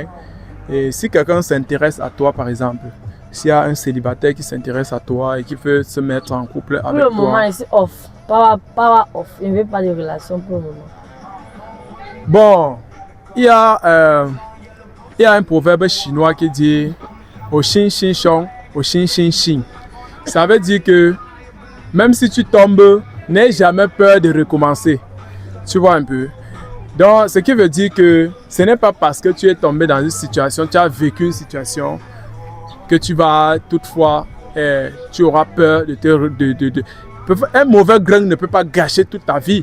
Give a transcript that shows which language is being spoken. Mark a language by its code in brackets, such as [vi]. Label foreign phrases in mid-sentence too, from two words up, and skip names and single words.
[fr] Et si quelqu'un s'intéresse à toi, par exemple, s'il y a un célibataire qui s'intéresse à toi et qui veut se mettre en couple avec toi. Pour le moment, c'est off. Pas off. Je ne veux pas de relation pour le moment. Bon, il y a un proverbe chinois qui dit au xin xin chong, au xin xin xin. Ça veut dire que même si tu tombes, n'aie jamais peur de recommencer. Tu vois un peu. Donc, ce qui veut dire que ce n'est pas parce que tu es tombé dans une situation, tu as vécu une situation, que tu vas toutefois, tu auras peur de un mauvais grain ne peut pas gâcher toute ta vie.